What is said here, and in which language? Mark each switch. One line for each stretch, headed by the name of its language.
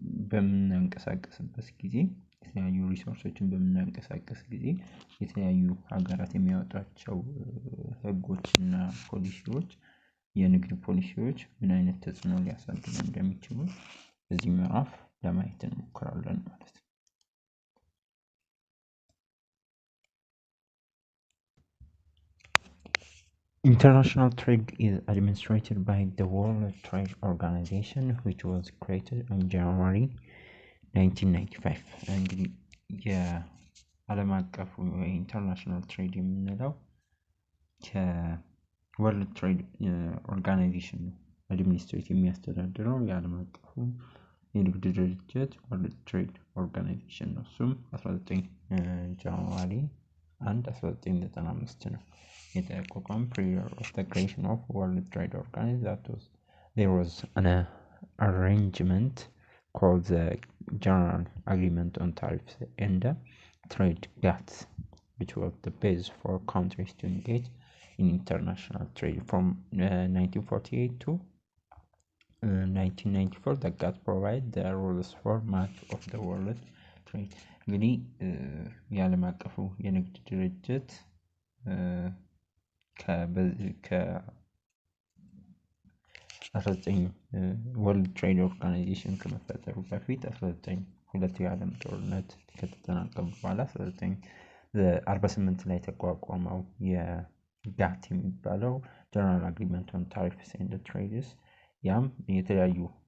Amharic: በምናንቀሳቀስበት ጊዜ የተለያዩ ሪሶርሶችን በምናንቀሳቀስ ጊዜ የተለያዩ ሀገራት የሚያወጣቸው ህጎችና ፖሊሲዎች የንግድ ፖሊሲዎች ምን አይነት ተጽዕኖ ሊያሳድሩ እንደሚችሉ በዚህ ምዕራፍ ለማየት እንሞክራለን ማለት ነው።
English: International trade is administered by the World Trade Organization, which was created in January 1995.
Amharic: እንግዲህ የዓለም አቀፉ ኢንተርናሽናል ትሬድ የምንለው ከወርልድ ትሬድ ኦርጋናይዜሽን ነው አድሚኒስትሬት የሚያስተዳድረው የዓለም አቀፉ የንግድ ድርጅት ወርልድ ትሬድ ኦርጋናይዜሽን ነው። እሱም 19 ጃንዋሪ 1995 ነው የተቋቋመ።
English: prior of the creation of World Trade Organization there was an arrangement called the General Agreement on Tariffs and Trade GATT, which was the base for countries to engage in international trade from 1948 to 1994. The GATT provided the rules for much of the world trade.
Amharic: እንግዲህ የዓለም አቀፉ የንግድ ድርጅት ከ19 ወርልድ ትሬድ ኦርጋናይዜሽን ከመፈጠሩ በፊት 19 የዓለም ጦርነት ከተጠናቀቀ በኋላ 1948 ላይ ተቋቋመው የጋት የሚባለው ጀነራል አግሪመንት ኦን ታሪፍስ ኤንድ ትሬድስ። ያም የተለያዩ